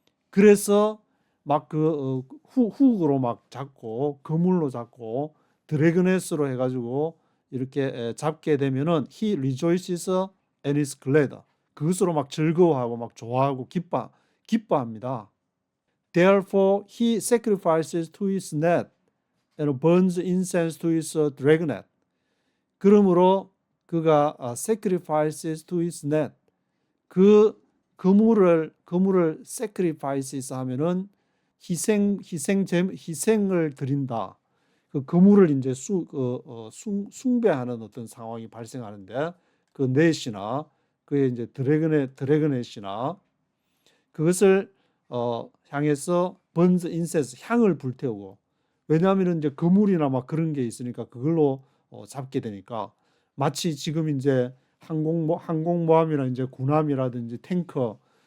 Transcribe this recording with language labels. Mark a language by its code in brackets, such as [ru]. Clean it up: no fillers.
[ko] 그래서 막 그 훅으로 막 잡고 그물로 잡고 드래그넷으로 해가지고 이렇게 잡게 되면은 [en] he rejoices and is glad. [ko] 그것으로 막 즐거워하고 막 좋아하고 기뻐합니다. [en] Therefore he sacrifices to his net and burns incense to his dragnet. [ko] 그러므로 그가 [en] sacrifices to his net. [ko] 그 그물을 sacrifices 하면은 희생을 드린다. 그 그물을 이제 숭배하는 어떤 상황이 발생하는데 그 넷이나 그의 이제 드래그넷이나 그것을 향해서 번즈 인센스 향을 불태우고 왜냐하면 이제 그물이나 막 그런 게 있으니까 그걸로 잡게 되니까 마치 지금 이제 항공모함이나 이제 군함이라든지 탱커